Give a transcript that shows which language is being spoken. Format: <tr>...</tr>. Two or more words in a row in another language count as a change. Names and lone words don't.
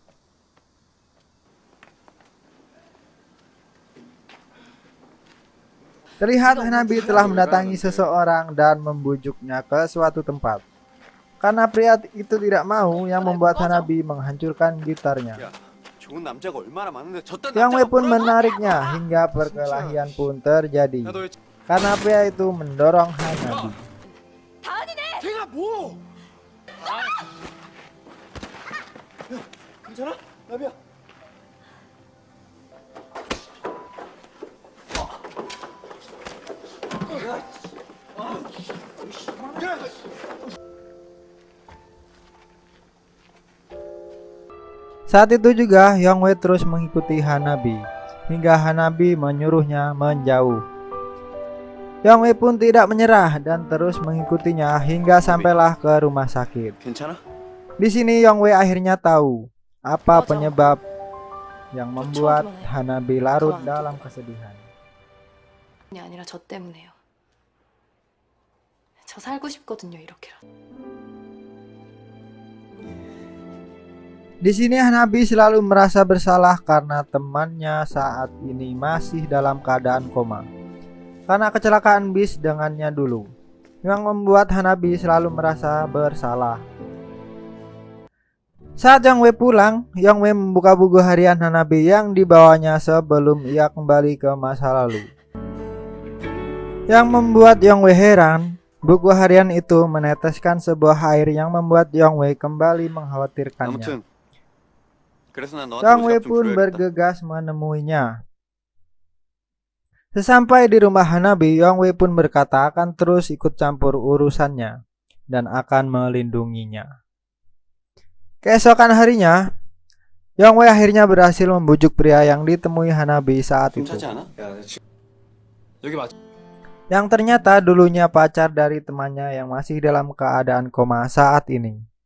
<id>Terlihat Hanabi telah mendatangi seseorang dan membujuknya ke suatu tempat. Karena pria itu tidak mau, yang membuat Hanabi menghancurkan gitarnya.</id> <ko>좋은 남자가 얼마나 많은데 저딴</ko> <id>Yongwei pun menariknya hingga perkelahian pun terjadi. Karena pria itu mendorong Hanabi.</id> <ko>걔가 뭐? 괜찮아? 나비야.</ko> <id>Saat itu juga Yongwei terus mengikuti Hanabi hingga Hanabi menyuruhnya menjauh. Yongwei pun tidak menyerah dan terus mengikutinya hingga sampailah ke rumah sakit.</id> <ko>괜찮아?</ko> <id>Di sini Yongwei akhirnya tahu apa penyebab yang membuat Hanabi larut dalam kesedihan.</id> <ko>이 아니라 저 때문에요. 저 살고 싶거든요, 이렇게라도.</ko> <id>Di sini Hanabi selalu merasa bersalah karena temannya saat ini masih dalam keadaan koma karena kecelakaan bis dengannya dulu, yang membuat Hanabi selalu merasa bersalah. Saat Yongwei pulang, Yongwei membuka buku harian Hanabi yang dibawanya sebelum ia kembali ke masa lalu. Yang membuat Yongwei heran, buku harian itu meneteskan sebuah air yang membuat Yongwei kembali mengkhawatirkannya.</id> <ko>아무튼 그래서 난 너한테</ko> <id>Yongwei</id> <ko>오지랖 좀</ko> <id>pun</id> <ko>줘야겠다.</ko> <id>bergegas menemuinya. Sesampai di rumah Hanabi, Yongwei pun berkata akan terus ikut campur urusannya dan akan melindunginya. Keesokan harinya, Yang Wei akhirnya berhasil membujuk pria yang ditemui Hanabi saat itu, yang ternyata dulunya pacar dari temannya yang masih dalam keadaan koma saat ini.</id>